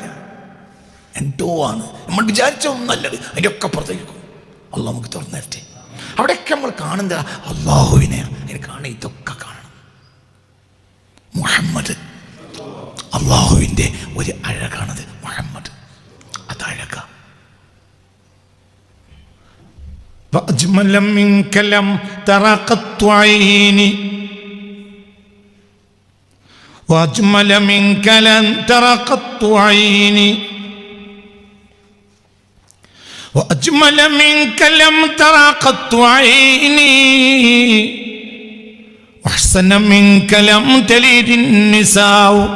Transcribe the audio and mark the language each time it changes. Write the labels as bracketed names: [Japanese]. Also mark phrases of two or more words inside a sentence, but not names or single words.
[Malayalam] എന്തോ ആണ്, നമ്മൾ വിചാരിച്ച ഒന്നല്ലത്, അതിൻ്റെ ഒക്കെ പുറത്തേക്കും അള്ളാഹ് നമുക്ക് തുറന്നു തരട്ടെ. അവിടെയൊക്കെ നമ്മൾ കാണുന്നത് അള്ളാഹുവിനെ. അതിന് കാണുക, ഇതൊക്കെ കാണണം. മുഹമ്മദ് അള്ളാഹുവിൻ്റെ ഒരു അഴകാണത്. മുഹമ്മദ് അത് അഴകാ. [Arabic] وأجمل منك لم ترى قط عيني وأجمل منك لن ترى قط عيني وأجمل منك لم ترى قط عيني وأحسن منك لم تلد النساء